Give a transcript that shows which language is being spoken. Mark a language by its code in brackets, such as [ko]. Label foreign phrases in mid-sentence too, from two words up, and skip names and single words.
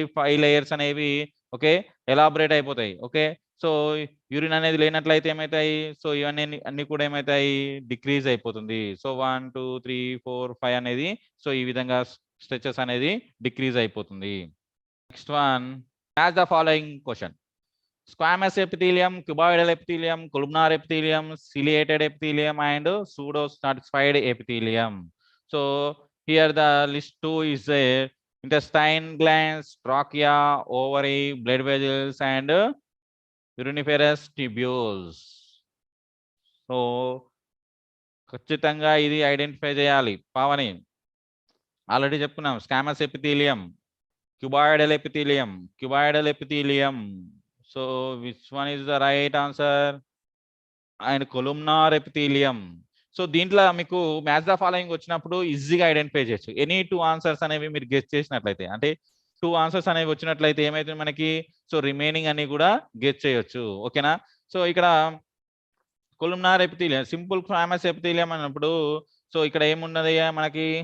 [te] 5 లేయర్స్ అనేవి [en] OK elaborate [te] అయిపోతాయి. ఓకే, సో యూరిన్ అనేది లేనట్లయితే ఏమవుతాయి? సో ఇవన్నీ అన్ని కూడా ఏమవుతాయి? డిక్రీజ్ అయిపోతుంది. సో 1 2 3 4 5 అనేది సో ఈ విధంగా స్ట్రెచెస్ అనేది డిక్రీజ్ అయిపోతుంది. [en] Next one, match the following question. Squamous epithelium, cuboidal epithelium, columnar epithelium, ciliated epithelium, and pseudo-stratified epithelium. So here the list 2 is intestine glands, trachea, ovary, blood vessels, and uriniferous tubules. [te] So ఖచ్చితంగా ఇది ఐడెంటిఫై చేయాలి పావని. [en] ఆల్రెడీ చెప్పుకున్నాం. squamous epithelium, cuboidal epithelium, cuboidal epithelium. So which one is the right answer? And columnar epithelium. [te] సో దీంట్లో మీకు [en] match the following [te] వచ్చినప్పుడు ఈజీగా ఐడెంటిఫై చేయొచ్చు. [en] any 2 answers [te] అనేవి మీరు గెస్ చేసినట్లయితే, అంటే 2 ఆన్సర్స్ అనేవి వచ్చినట్లయితే ఏమైతుంది మనకి? సో రిమైనింగ్ అన్ని కూడా గెస్ చేయొచ్చు. ఓకేనా? సో ఇక్కడ [en] columnar epithelium, simple squamous epithelium [te] అన్నప్పుడు సో ఇక్కడ ఏమున్నది మనకి?